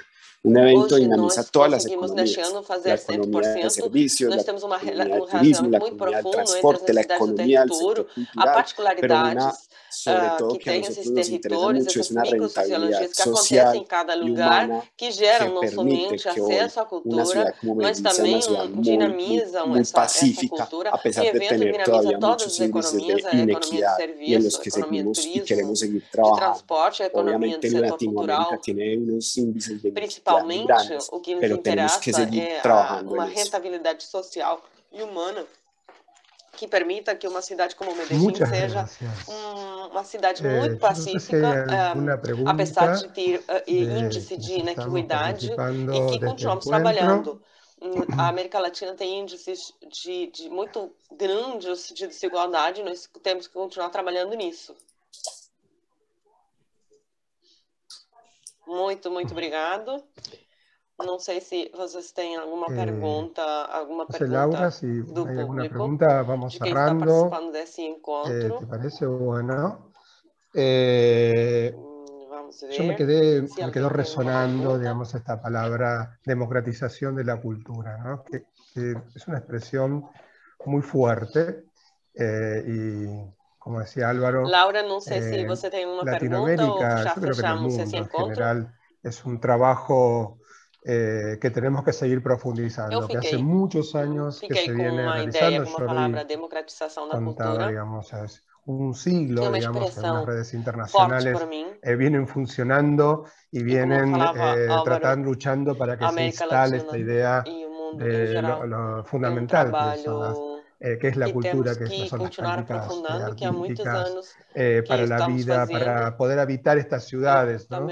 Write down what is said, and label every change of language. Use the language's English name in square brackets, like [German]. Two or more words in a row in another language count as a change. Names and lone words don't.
[Spanish] Un evento dinamiza todas las economías, la economía de servicios, la economía del turismo, la economía del transporte, la economía del sector cultural, pero una, sobre todo, que a nosotros nos interesa mucho, es una rentabilidad social y humana que permite que hoy una ciudad como Medellín sea una ciudad muy pacífica, a pesar de tener todavía muchos índices de inequidad y en los que seguimos y queremos seguir trabajando. Obviamente Latinoamérica tiene unos índices de inequidad muy grandes, [Portuguese] o que nos [Spanish] pero tenemos que [Portuguese] interessa [Spanish] seguir [Portuguese] é [Spanish] trabajando [Portuguese] uma [Spanish] en eso. [Portuguese] rentabilidade social e humana que permita que uma cidade como Medellín [Spanish] Muchas [Portuguese] seja [Spanish] gracias. [Portuguese] uma cidade muito [Spanish] Yo no sé si hay [Portuguese] pacífica, [Spanish] alguna [Portuguese] apesar de [Spanish] pregunta [Portuguese] ter [Spanish] de [Portuguese] índice de [Spanish] quienes estamos [Portuguese] inequidade e [Spanish] participando [Portuguese] que [Spanish] de este [Portuguese] continuamos [Spanish] encuentro. [Portuguese] trabalhando. A América Latina tem índices de muito grandes de desigualdade, nós temos que continuar trabalhando nisso. Muito obrigado. Não sei se vocês têm alguma pergunta, [Spanish] Laura, si [Portuguese] do [Spanish] hay alguna [Portuguese] público, [Spanish] pregunta, vamos [Portuguese] de quem está [Spanish] cerrando. [Portuguese] participando desse [Spanish] ¿Te [Portuguese] encontro. [Spanish] parece? Bueno. [Portuguese] Vamos ver. [Spanish] Yo me quedó resonando, digamos, esta palabra democratización de la cultura, ¿no? que es una expresión muy fuerte y, como decía Álvaro, [Portuguese] Laura, não sei se você tem uma pergunta ou já [Spanish] yo creo que en el [Portuguese] fechamos esse [Spanish] mundo en [Portuguese] encontro. [Spanish] general es un trabajo que tenemos que seguir profundizando, que hace muchos años que se viene realizando. [Portuguese] Com uma palavra, democratização da [Spanish] contaba, [Portuguese] cultura. [Spanish] digamos, hace un siglo, digamos, que unas redes internacionales para mí, vienen funcionando y vienen luchando para que se instale esta idea de lo fundamental que es la cultura, que son las prácticas artísticas para la vida, para poder habitar estas ciudades, ¿no?